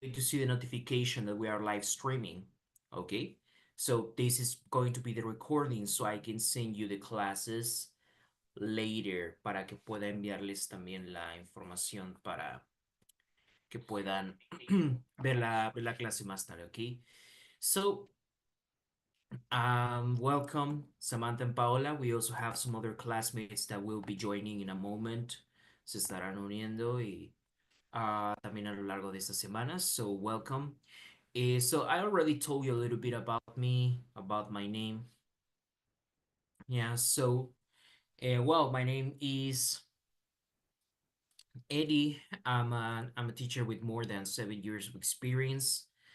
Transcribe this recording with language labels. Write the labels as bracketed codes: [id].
[en] to see the notification that we are live streaming. Okay. So this is going to be the recording so I can send you the classes later [es] para que pueda enviarles también la información para que puedan ver la clase más tarde, [en] okay? So, welcome, Samantha and Paola. We also have some other classmates that will be joining in a moment. [es] Se estarán uniendo y también a lo largo de esta semana. [en] So, welcome. So, I already told you a little bit about me, about my name. Yeah, so, well, my name is Eddie. I'm a teacher with more than 7 years of experience.